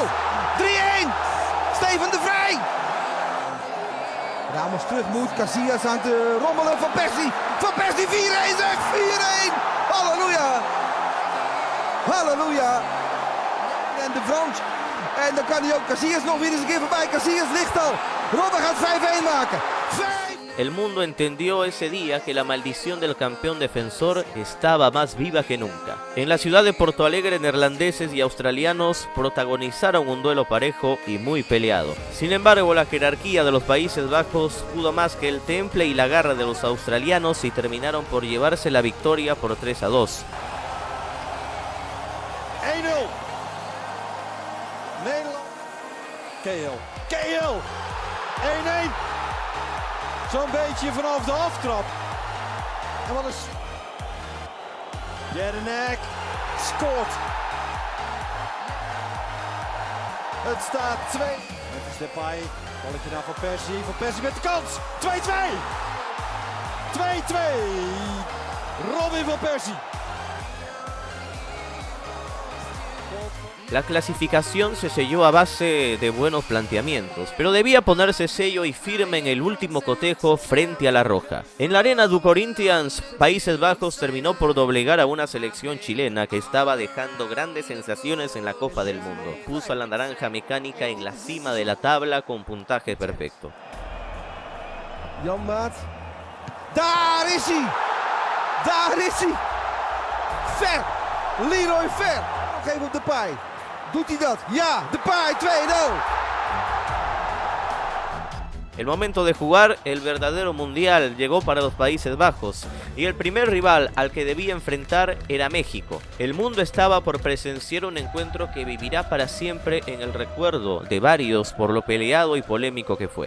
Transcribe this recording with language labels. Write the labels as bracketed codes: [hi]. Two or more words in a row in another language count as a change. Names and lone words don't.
[nl] 3-1. Steven de Vrij. Ramos terug moet. Casillas aan het rommelen. Van Persie. Van Persie 4-1 zeg. 4-1. Halleluja. Halleluja. En de Frans. En dan kan hij ook Casillas nog weer eens een keer voorbij. Casillas ligt al. Robben gaat 5-1 maken. [es] El mundo entendió ese día que la maldición del campeón defensor estaba más viva que nunca. En la ciudad de Porto Alegre, neerlandeses y australianos protagonizaron un duelo parejo y muy peleado. Sin embargo, la jerarquía de los Países Bajos pudo más que el temple y la garra de los australianos y terminaron por llevarse la victoria por 3-2. [nl] 1-0. Nederland. KL. 1-1. Zo'n beetje vanaf de aftrap. En wat is... Jelinek scoort. Het staat 2. Het is Depay. Balletje naar Van Persie. Van Persie met de kans. 2-2. 2-2. Robin van Persie. [es] La clasificación se selló a base de buenos planteamientos, pero debía ponerse sello y firme en el último cotejo frente a la Roja. En la arena du Corinthians, Países Bajos terminó por doblegar a una selección chilena que estaba dejando grandes sensaciones en la Copa del Mundo. Puso a la naranja mecánica en la cima de la tabla con puntaje perfecto. [nl] Jan Maat. Daar is hij! Daar is hij! Ver! Leroy Ver! Nog even op Depay. Doet hij dat? Ja! Depay 2-0! [es] El momento de jugar, el verdadero mundial, llegó para los Países Bajos y el primer rival al que debía enfrentar era México. El mundo estaba por presenciar un encuentro que vivirá para siempre en el recuerdo de varios por lo peleado y polémico que fue.